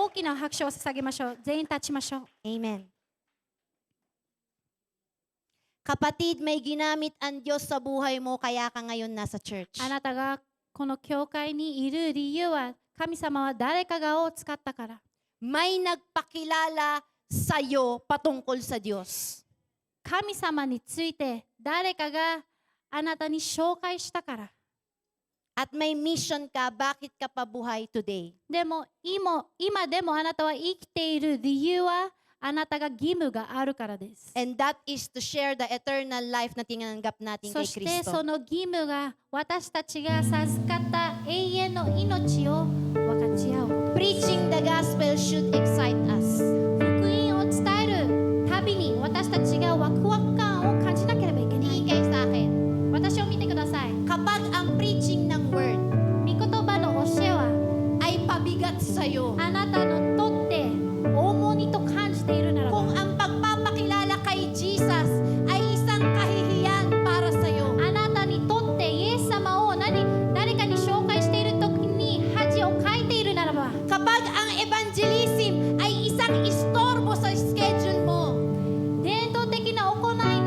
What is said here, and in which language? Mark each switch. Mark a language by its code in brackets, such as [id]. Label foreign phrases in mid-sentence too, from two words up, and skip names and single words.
[ja] 大きな拍手を捧げましょう。全員立ちましょう。 Amen. [tl] Kapatid, may ginamit ang Diyos sa buhay mo kaya ka ngayon nasa church. [ja] あなたがこの教会にいる理由は神様は誰かがを使ったから。 [tl] May nagpakilala sa'yo patungkol sa Diyos. [ja] 神様について誰かがあなたに紹介したから。 [tl] At may mission ka, bakit ka pabuhay today? [ja] でも今でもあなたは生きている理由はあなたが義務があるからです。 [en] And that is to share the eternal life [tl] na tinanggap natin [ja] そ [tl] kay [ja] してそ [tl] Kristo. [ja] の義務が私たちが授かった永遠の命を分かち合う。 [en] Preaching the gospel should excite us. [ja] 福音を伝えるたびに私たちがワクワク感を感じなければいけない。 [tl] Tingin kayo sa akin. [ja] 私を見てください。 [tl] Kapag ang preaching ng word [ja] 御言葉の教えは [tl] ay pabigat sa'yo, [ja] あなたのとって重荷と感じているならば [tl] kung ang pagpapakilala kay Jesus ay isang kahihiyan para sa'yo, [ja] あなたにとってイエス様を誰かに紹介している時に恥をかいているならば [tl] kapag ang evangelism ay isang istorbo sa schedule mo, [ja] 伝統的な行